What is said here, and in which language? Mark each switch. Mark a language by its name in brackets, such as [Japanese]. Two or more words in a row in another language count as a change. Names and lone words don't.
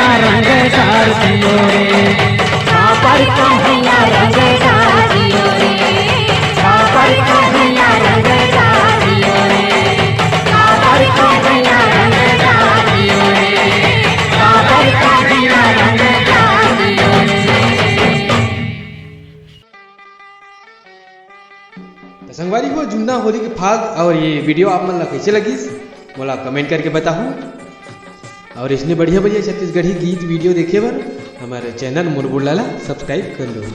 [Chhattisgarhi] रंगदार दियो रे, काबर कन्हैया रंगदार दियो रे, काबर कन्हैया रंगदार दियो रे, काबर कन्हैया रंगदार दियो रे, काबर कन्हैया रंगदार दियो रे। संगवारी को जुमना होली के फाग और ये वीडियो आप मन ला कैसे लगिस मोला कमेंट करके बताहूँ। और इसने बढ़िया बढ़िया छत्तीसगढ़ी गीत वीडियो देखे बर हमारे चैनल मोर बुल्ला ला सब्सक्राइब कर लो।